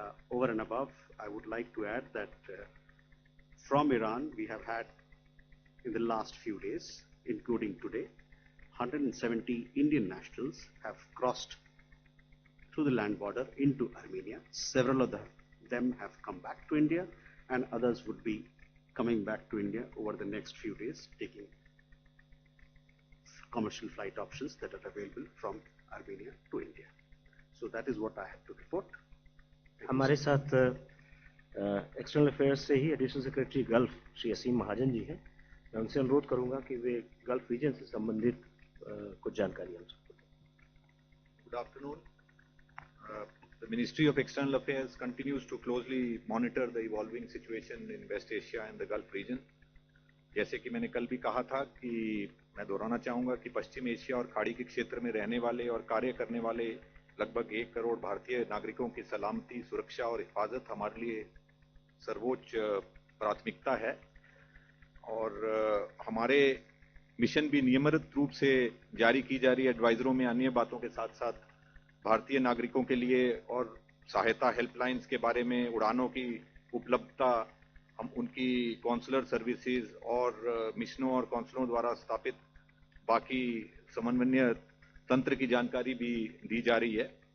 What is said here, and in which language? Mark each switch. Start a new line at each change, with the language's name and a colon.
English: Over and above, I would like to add that from Iran, we have had in the last few days, including today, 170 Indian nationals have crossed through the land border into Armenia. Several of them have come back to India, and others would be coming back to India over the next few days, taking commercial flight options that are available from Armenia to India. So that is what I have to report.
Hindi: हमारे साथ external affairs से ही additional secretary gulf Shri असीम महाजन जी हैं। मैं उनसे अनुरोध करूंगा कि वे gulf reason से संबंधित कुछ जानकारी हमसे दें।
English: Good afternoon. The Ministry of External Affairs continues to closely monitor the evolving situation in West Asia and the Gulf region.
Hindi: जैसे कि मैंने कल भी कहा था कि मैं दोहराना चाहूंगा कि पश्चिम एशिया और खाड़ी के क्षेत्र में रहने वाले और कार्य करने वाले लगभग 1 करोड़ भारतीय नागरिकों की सलामती, सुरक्षा और हिफाजत हमारे लिए सर्वोच्च प्राथमिकता है। और हमारे मिशन भी नियमित रूप से जारी की जा रही एडवाइजरों में अन्य बातों के साथ साथ भारतीय नागरिकों के लिए और सहायता हेल्पलाइंस के बारे में, उड़ानों की उपलब्धता, हम उनकी कॉन्सुलर सर्विसेज और मिशनों और कौंसलों द्वारा स्थापित बाकी समन्वय तंत्र की जानकारी भी दी जा रही है।